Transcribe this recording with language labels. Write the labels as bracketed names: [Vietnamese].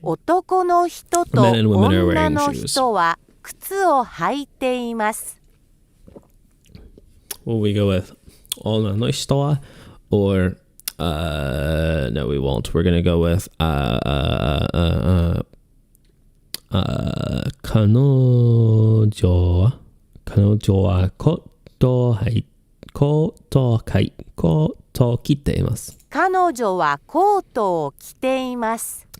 [Japanese] 男の人と女の人は靴を履いています。 [English] Will we go with [Japanese] 女の人は [English] or no, we won't. We're gonna go with [Japanese] 彼女はコートを着ています。彼女はコートを着ています。